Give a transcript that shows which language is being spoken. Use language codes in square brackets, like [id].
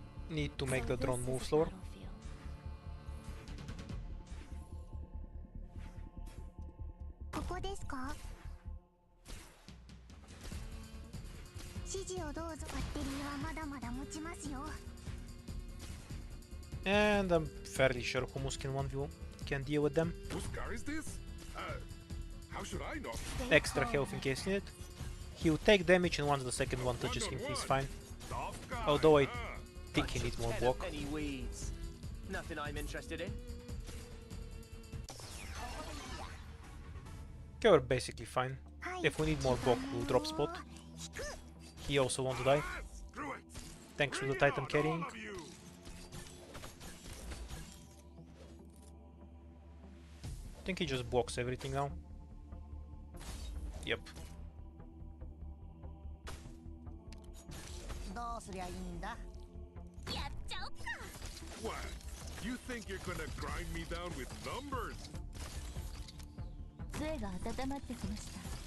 [en] Need to make the drone move slower. [ja] ここですか？指示をどうぞ。バッテリーはまだまだ持ちますよ。 [en] And I'm fairly sure Humus can 1v1 can deal with them. Whose car is this? How should I know? Extra health in case needed. He'll take damage and once the second one touches him, he's fine. Although I think he needs more block. Any weeds? Nothing I'm interested in. Okay, we're basically fine. If we need more block, we'll drop spot. He also won't die. Thanks to the Titan carrying. I think he just blocks everything now. Yep. [ja] どうすりゃいいんだ？やっちゃおっか。 [en] What? You think you're gonna grind me down with numbers? [ja] 杖が温まってきました。